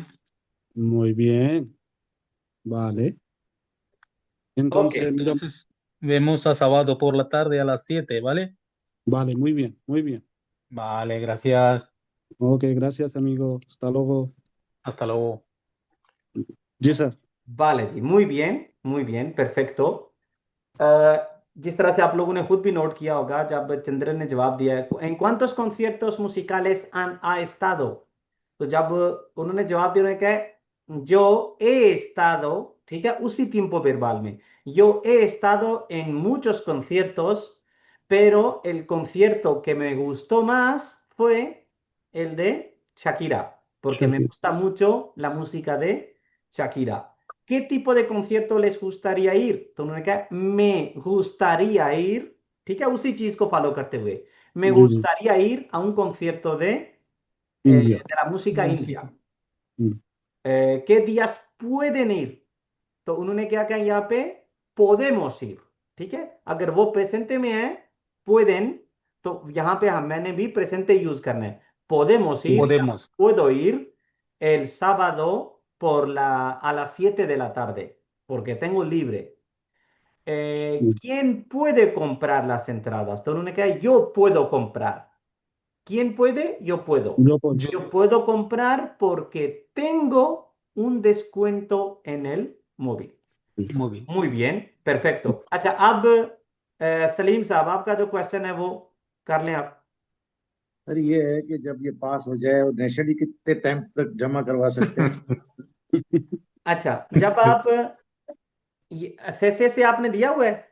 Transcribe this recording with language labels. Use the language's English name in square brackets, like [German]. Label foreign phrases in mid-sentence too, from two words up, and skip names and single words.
[Spanish] Muy bien, vale. Ok, Entonces, mira, Entonces, vemos a sábado por la tarde a las 7, ¿vale? vale, muy bien, muy bien. Vale, gracias. Ok, gracias, amigo. Hasta luego. Hasta luego. [Urdu] جی سر. [Spanish] vale जी, muy bien, perfecto। [Urdu] اَ، جس طرح سے آپ لوگوں نے خود بھی نوٹ کیا ہوگا جب چندرن نے جواب دیا ہے, [Spanish] ¿en cuántos conciertos musicales ha estado? [Urdu] تو جب انہوں نے جواب دیا، انہوں نے کہا [Spanish] yo he estado, [Urdu] ٹھیک ہے، اسی [Spanish] tiempo verbal में yo he estado en muchos conciertos, pero el concierto que me gustó más fue el de Shakira, porque me gusta mucho la música de Shakira. ¿Qué tipo de concierto les gustaría ir? [Urdu] تو انہوں نے کہا [Spanish] me gustaría ir, [Urdu] ٹھیک ہے، اسی چیز کو فالو کرتے ہوئے me جی جی [Spanish] gustaría ir a un concierto [Urdu] इंडिया [Spanish] de la música india. हम्म, ¿Qué días pueden ir? [Urdu] تو انہوں نے کیا کہا یہاں پہ, [Spanish] podemos ir. [Urdu] ٹھیک ہے، اگر وہ پریزینٹے میں ہے pueden, تو یہاں پہ میں نے بھی پریزینٹے یوز کرنا ہے. [Spanish] Podemos ir, Podemos. puedo ir el sábado a las 7 de la tarde, porque tengo libre. ¿Quién puede comprar las entradas? [Urdu] تو انہوں نے کہا [Spanish] yo puedo comprar. ¿Quién puede? Yo puedo. [Urdu] جو کچھ [Spanish] Yo, Yo puedo comprar porque tengo un descuento en el móvil. móvil. Muy bien, perfecto. [Urdu] اچھا، اب سلیم صاحب آپ کا جو کویسچن ہے وہ کر لیں آپ. سر یہ ہے کہ جب یہ پاس ہو جائے اور نیشنلی کتنے ٹائم تک جمع کروا سکتے ہیں? اچھا، جب آپ سے آپ نے دیا ہوا ہے.